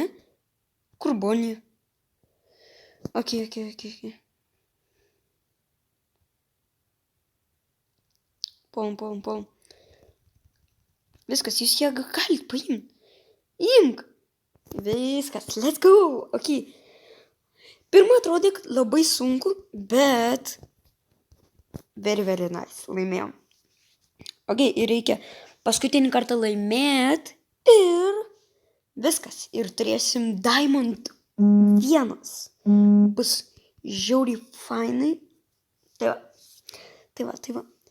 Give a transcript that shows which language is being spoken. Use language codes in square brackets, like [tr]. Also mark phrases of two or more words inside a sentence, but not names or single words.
[lt] Kur Bonnie? Okei. Puolam. Viskas, jūs ją galit paimti. Imk. Viskas, [en] let's go. [lt] Okei. Pirma atrodė labai sunku, bet [en] very nice. [lt] Laimėjom. Okei, ir reikia paskutinį kartą laimėti ir viskas. Ir turėsim Diamond 1. Bus žiauriai fainai. Tai va.